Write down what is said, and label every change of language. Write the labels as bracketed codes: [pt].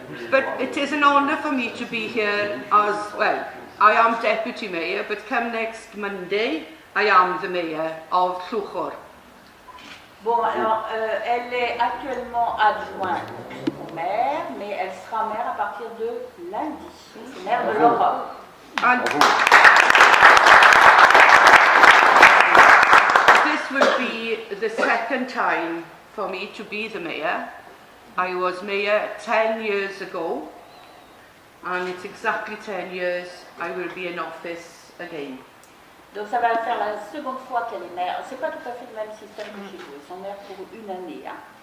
[en] But it is an honour for me to be here as, well, I am Deputy Mayor, but come next Monday, I am the Mayor of Llwchor. [fr] Bon, alors, elle est actuellement adjointe au maire, mais elle sera maire à partir de lundi. C'est maire de l'Europe. [en] And this will be the second time for me to be the mayor. I was mayor 10 years ago, and it's exactly 10 years I will be in office again. [fr] Donc ça va faire la seconde fois qu'elle est maire. C'est pas tout à fait le même système que chez vous. Ils sont maires pour une année. Hein.